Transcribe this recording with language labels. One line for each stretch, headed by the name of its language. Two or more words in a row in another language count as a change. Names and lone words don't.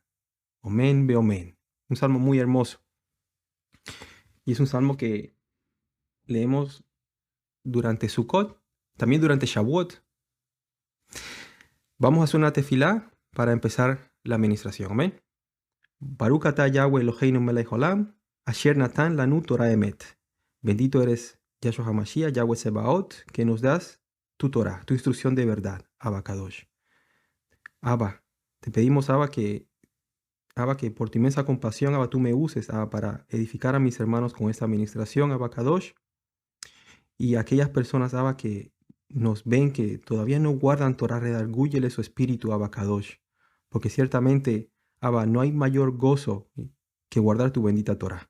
Spanish: Amén, be amén. Un salmo muy hermoso. Y es un salmo que leemos durante Sukkot, también durante Shavuot. Vamos a hacer una tefilá para empezar la administración. Amén.
Hebrew: ברוך אתה יהוה אלהינו מלך עולם אשר נתן לנו תורה אמת.
Spanish: Bendito eres Yahshua HaMashiach, Yahweh Sebaot, que nos das tu Torah, tu instrucción de verdad,
Hebrew: אבא קדוש.
Spanish: Abba, te pedimos, Abba, que por tu inmensa compasión, Abba, tú me uses, Abba, para edificar a mis hermanos con esta administración,
Hebrew: אבא קדוש,
Spanish: y aquellas personas, Abba, que nos ven que todavía no guardan Torah, redargúyele su espíritu,
Hebrew: אבא קדוש,
Spanish: porque ciertamente, Abba, no hay mayor gozo que guardar tu bendita Torah.